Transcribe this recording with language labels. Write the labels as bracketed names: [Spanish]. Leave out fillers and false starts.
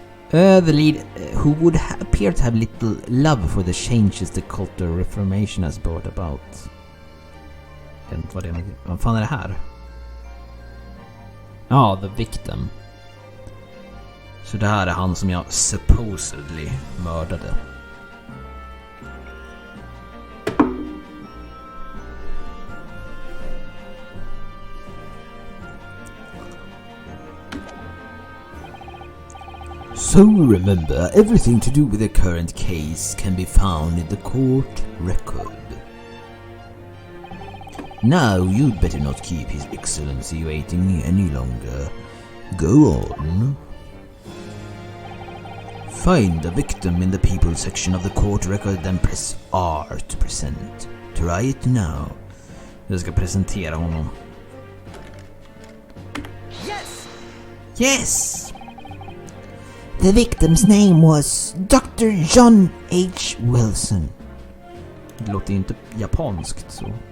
[English] The lead, who would appear to have little love for the changes the cultural reformation has brought about. [Swedish] Jag vet inte vad fan är det här? Ja, [English] the victim. [Swedish] Så det här är han som jag supposedly mördade. [English] So remember, everything to do with the current case can be found in the court record. Now you'd better not keep His Excellency waiting any longer. Go on. Find the victim in the people section of the court record, then press R to present. Try it now. [Swedish] Jag ska presentera honom. [English] Yes! The victim's name was Dr. John H. Wilson. [Swedish] Det låter inte japanskt så.